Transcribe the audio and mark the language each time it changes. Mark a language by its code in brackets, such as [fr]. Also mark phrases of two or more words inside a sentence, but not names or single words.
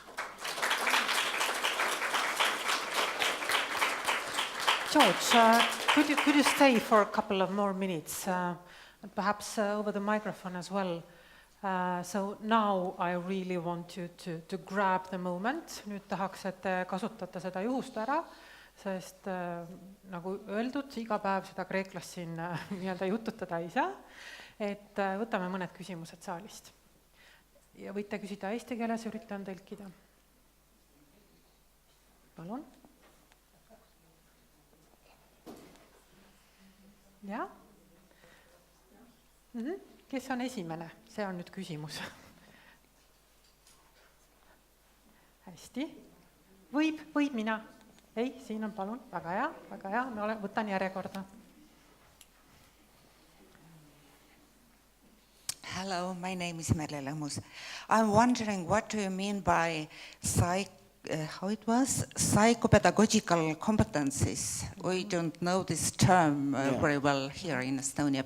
[en] George, could you stay for a couple of more minutes, and perhaps over the microphone as well? So now I really want you to grab the moment. [et] Nüüd tahaks, et te kasutate seda juhust ära, sest nagu öeldud, iga päev seda kreeklast siin nii-öelda jututada ei saa. Et võtame mõned küsimused saalist. Ja võite küsida eesti keeles, üritan tõlkida. Palun. jah? Kes on esimene? See on nüüd küsimus. Hästi. Võib mina? Ei, siin on palun. Väga hea. Võtan järjekorda. [en] Hello, my name is Merle Lõhmus. I'm wondering what do you mean by psychopedagogical competencies? We don't know this term very well here in Estonia.